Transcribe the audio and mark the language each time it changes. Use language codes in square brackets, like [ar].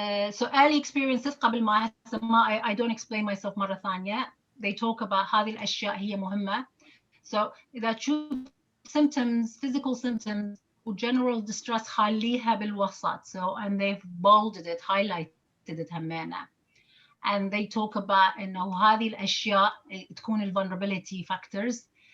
[en] So early experiences [ar] قبل ما [en] I don't explain myself [ar] مرة ثانية. [en] They talk about [ar] هذه الأشياء هي مهمة. [en] So [ar] إذا تشوف [en] symptoms, physical symptoms و general distress [ar] خليها بالوسط. [en] So and they've bolded it, highlighted it [ar] همينة. [en] And they talk about [ar] إنه هذه الأشياء تكون ال [en] vulnerability factors.